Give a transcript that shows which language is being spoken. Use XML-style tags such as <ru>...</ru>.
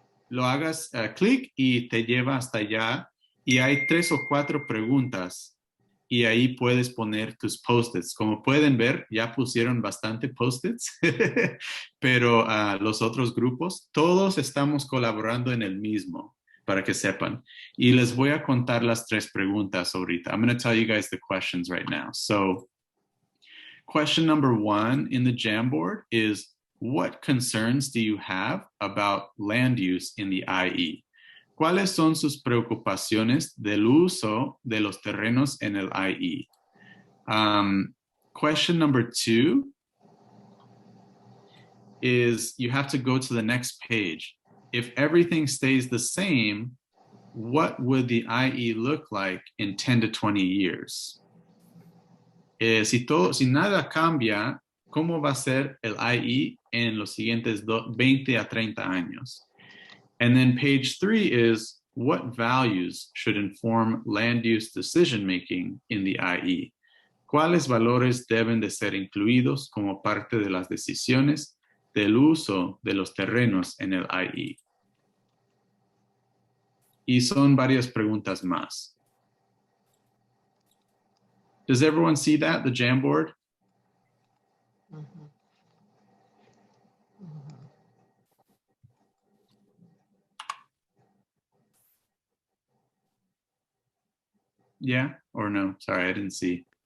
<es>lo hagas clic y te lleva hasta allá y hay 3 o 4 preguntas y ahí puedes poner tus post-its. Como pueden ver, ya pusieron bastante post-its, pero los otros grupos, todos estamos colaborando en el mismo, para que sepan. Y les voy a contar las 3 preguntas ahorita.</es> <en>I'm going to tell you guys the questions right now. So, question number 1 in the Jamboard is, what concerns do you have about land use in the IE?</en> <es>¿Cuáles son sus preocupaciones del uso de los terrenos en el IE?</es> <en>Question number 2 is you have to go to the next page. If everything stays the same, what would the IE look like in 10 to 20 years?</en> <es>Si nada cambia, ¿cómo va a ser el IE en los siguientes 20 a 30 años?</es> <en>And then page 3 is, what values should inform land use decision-making in the IE?</en> <es>¿Cuáles valores deben de ser incluidos como parte de las decisiones del uso de los terrenos en el IE? Y son varias preguntas más.</es> <en>Does everyone see that, the Jamboard? Mm-hmm. Yeah or no? Sorry, I didn't see.</en>